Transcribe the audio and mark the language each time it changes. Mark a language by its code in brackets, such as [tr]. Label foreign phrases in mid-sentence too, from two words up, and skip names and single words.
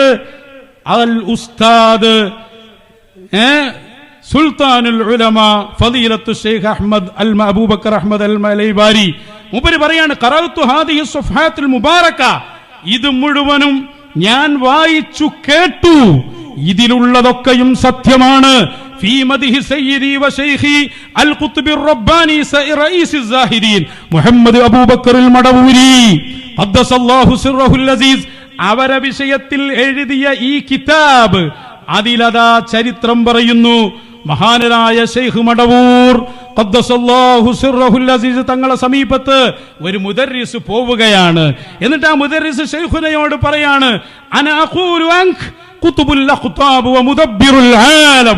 [ar] الأستاذ سلطان العلماء فضيلة الشيخ أحمد الأبوبكر أحمد المليباري. [ml] മൂപ്പര് പറയാണ്, [ar] قرأت هذه الصفحات المباركة, [ml] ഇത് മുഴുവനും ഞാൻ വായിച്ചു കേട്ടു, ഇതിലുള്ളതൊക്കെയും സത്യമാണ്. [ar] في مدح سيدي وشيخي القطب الرباني رئيس الزاهدين محمد أبو بكر المടവൂരി قدس الله سره العزيز. [ml] അവരെ വിഷയത്തിൽ എഴുതിയ ഈ കിതാബ്, അതിലതാ ചരിത്രം പറയുന്നു. മഹാനരായ ശൈഖ് മടവൂർ [ar] قدس الله سره العزيز [ml] തങ്ങളെ സമീപത്ത് ഒരു മുദർരിസ് പോവുകയാണ്. എന്നിട്ട് ആ മുദർരിസ് ശൈഖുനയോട് പറയാണ്, [ar] أنا أقول أنك قطب الأقطاب ومدبر العالم.